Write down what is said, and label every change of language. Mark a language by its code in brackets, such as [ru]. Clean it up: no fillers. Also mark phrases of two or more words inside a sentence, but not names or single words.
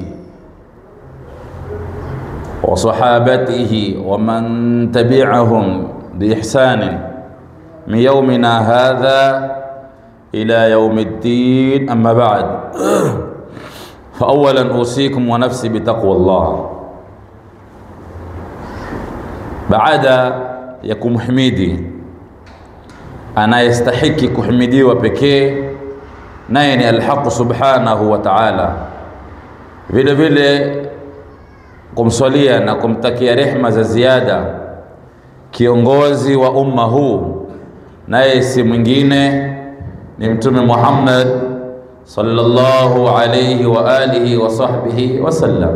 [ar] وصحابته ومن تبعهم بإحسان من يومنا هذا إلى يوم الدين. أما بعد، فأولا أوصيكم ونفسي بتقوى الله. بعد يكون حميدي [sw] anayestahiki kuhimidiwa pekee, naye ni al-Haq [ar] سبحانه وتعالى. [sw] Vile vile kumswalia na kumtakia rehema za ziada kiongozi wa umma huu, naye si mwingine ni Mtume Muhammad [ar] صلى الله عليه وعلى آله وصحبه وسلم.